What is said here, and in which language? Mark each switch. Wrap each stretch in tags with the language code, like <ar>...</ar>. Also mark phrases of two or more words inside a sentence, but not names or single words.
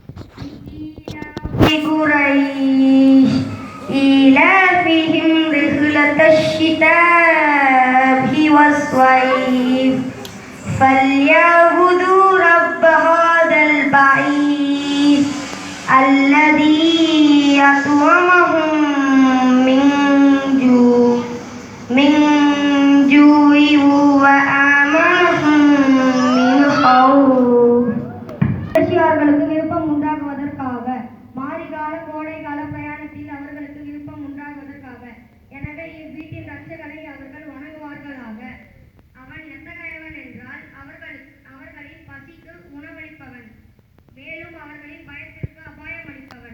<ar>قريش إيلافهم رحلة الشتاء والصيف فليعبدوا رب هذا البيت الذي أطعمهم من جوع وآمنهم من خوف.</ar> <ta>அவர்களுக்கு விருப்பம் உண்டாகுவதற்காக மாரிகால கோடைகால பிரயாணத்தில் அவர்களுக்கு விருப்பம் உண்டாகுவதற்காக எனவே இவ்வீட்டின் ரட்சகனை அவர்கள் வணங்குவார்களாக. அவன் எத்தகையவன் என்றால் அவர்களின் பசிக்கு உணவளிப்பவன், மேலும் அவர்களின் பயத்திற்கு அபாயம் அளிப்பவன்.</ta>